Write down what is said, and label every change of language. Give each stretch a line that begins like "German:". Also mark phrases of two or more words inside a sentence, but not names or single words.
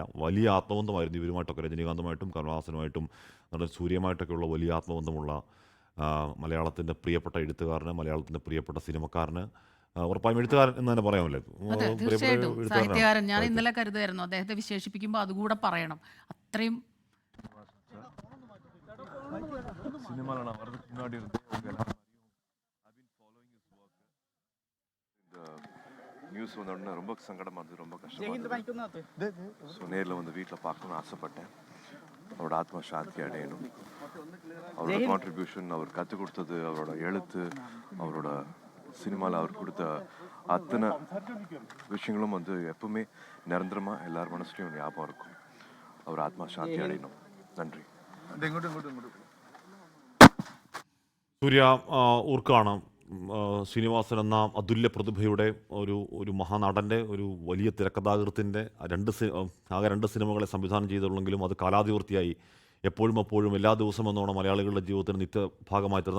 Malayalam: വലിയ ആത്മബന്ധമായിരുന്നു ഇവരുമായിട്ടൊക്കെ, രജനീകാന്തുമായിട്ടും കമലഹാസനുമായിട്ടും നടൻ സൂര്യയുമായിട്ടൊക്കെയുള്ള വലിയ ആത്മബന്ധമുള്ള മലയാളത്തിൻ്റെ പ്രിയപ്പെട്ട എഴുത്തുകാരന്, മലയാളത്തിൻ്റെ പ്രിയപ്പെട്ട സിനിമക്കാരന്, ഉറപ്പായും എഴുത്തുകാരൻ എന്ന് തന്നെ പറയാമല്ലേ, അതെ, പ്രിയപ്പെട്ട തീർച്ചയായിട്ടും സാഹിത്യകാരൻ. ഞാൻ എഴുത്തുകാരനാണ്. ഇന്നലെ കരുതായിരുന്നു അദ്ദേഹത്തെ വിശേഷിപ്പിക്കുമ്പോൾ അതുകൂടെ പറയണം.
Tamil: அத்தனையும் சினிமாவில் நான் வர்றதுக்கு முன்னாடி இருந்து அவங்க எல்லாரும் இந்த நியூஸ் வந்த உடனே ரொம்ப சங்கடமாக இருந்தது, ரொம்ப கஷ்டமாக இருந்தது. ஸோ நேரில் வந்து வீட்டில் பார்க்கணும்னு ஆசைப்பட்டேன். அவரோட ஆத்மா சாந்தி அடையணும். அவரோட கான்ட்ரிபியூஷன், அவர் கற்றுக் கொடுத்தது, அவரோட எழுத்து, அவரோட சினிமாவில் அவர் கொடுத்த அத்தனை விஷயங்களும் வந்து எப்பவுமே நிரந்தரமாக எல்லார் மனசுலையும் ஞாபகம் இருக்கும். அவர் ஆத்மா சாந்தி அடையணும். நன்றி.
Malayalam: സൂര്യ ഊർക്കാണ് ശ്രീനിവാസൻ എന്ന അതുല്യ പ്രതിഭയുടെ ഒരു മഹാനടൻ്റെ, ഒരു വലിയ തിരക്കഥാകൃത്തിൻ്റെ ആകെ രണ്ട് സിനിമകളെ സംവിധാനം ചെയ്തുള്ളെങ്കിലും അത് കാലാതിവൃത്തിയായി എപ്പോഴും എല്ലാ ദിവസവും എന്നോണം മലയാളികളുടെ ജീവിതത്തിന് നിത്യഭാഗമായി തീർന്നു.